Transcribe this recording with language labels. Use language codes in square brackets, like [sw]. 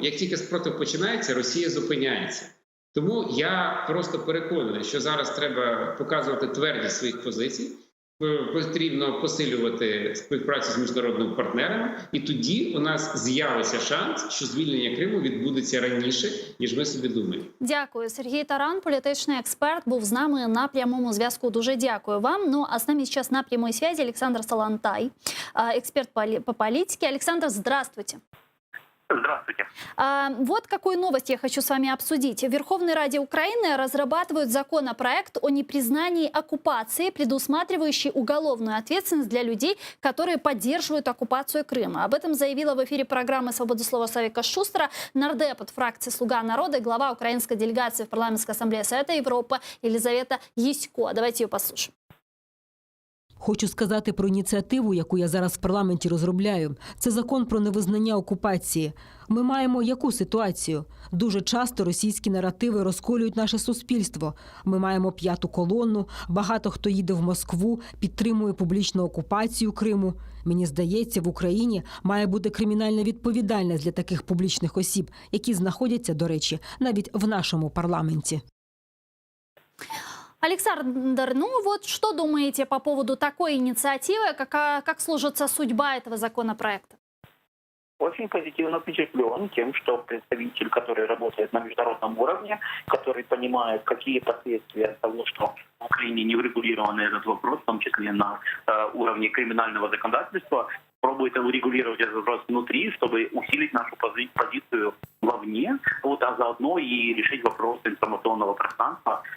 [uk] Як тільки спротив починається, Росія зупиняється. Тому я просто переконаний, що зараз треба показувати твердість своїх позицій, потрібно посилювати співпрацю з міжнародними партнерами, і тоді у нас з'явиться шанс, що звільнення Криму відбудеться раніше, ніж ми собі думаємо. Дякую. Сергій Таран, політичний експерт, був з нами на прямому зв'язку. Дуже дякую вам. [ru] Ну, а з нами сейчас на прямой связи Александр Салантай, эксперт по политике. Александр, здравствуйте. Здравствуйте. Вот какую новость я хочу с вами обсудить. В Верховной Раде Украины разрабатывают законопроект о непризнании оккупации, предусматривающий уголовную ответственность для людей, которые поддерживают оккупацию Крыма. Об этом заявила в эфире программы «Свобода слова» Савика Шустера нардеп от фракции «Слуга народа» и глава украинской делегации в парламентской ассамблее Совета Европы Елизавета Ясько. Давайте ее послушаем. [uk] Хочу сказати про ініціативу, яку я зараз в парламенті розробляю. Це закон про невизнання окупації. Ми маємо яку ситуацію? Дуже часто російські наративи розколюють наше суспільство. Ми маємо п'яту колонну, багато хто їде в Москву, підтримує публічну окупацію Криму. Мені здається, в Україні має бути кримінальна відповідальність для таких публічних осіб, які знаходяться, до речі, навіть в нашому парламенті. [ru] Александр, ну вот что думаете по поводу такой инициативы, как сложится судьба этого законопроекта? Очень позитивно впечатлен тем, что представитель, который работает на международном уровне, который понимает, какие последствия того, что в Украине не урегулирован этот вопрос, в том числе на уровне криминального законодательства, пробует урегулировать этот вопрос внутри, чтобы усилить нашу позицию вовне, вот, а заодно и решить вопрос информационного пространства.